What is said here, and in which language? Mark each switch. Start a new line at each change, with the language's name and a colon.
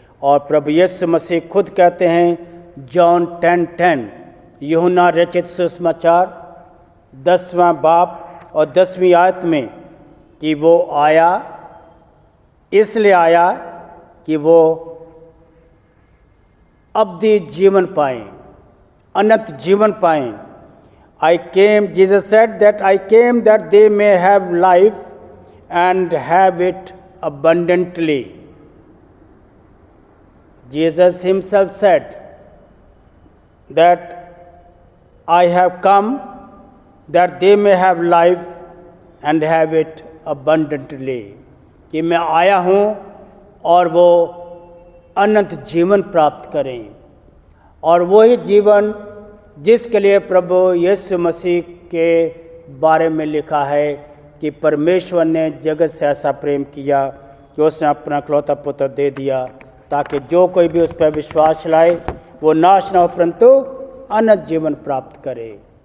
Hindi: और प्रभु यीशु मसीह खुद कहते हैं जॉन 10:10, यूहन्ना रचित सुसमाचार 10वां बाब और 10वीं आयत में, कि वो आया, इसलिए आया कि वो अब्दी जीवन पाएं, अनंत जीवन पाएं।
English: I came, Jesus said that I came that they may have life and have it abundantly. Jesus himself said that I have come that they may have life and have it abundantly,
Hindi: कि मैं आया हूँ और वो अनंत जीवन प्राप्त करें। और वही जीवन जिसके लिए प्रभु यीशु मसीह के बारे में लिखा है कि परमेश्वर ने जगत से ऐसा प्रेम किया कि उसने अपना इकलौता पुत्र दे दिया, ताकि जो कोई भी उस पर विश्वास लाए वो नाश न हो परंतु अनंत जीवन प्राप्त करे।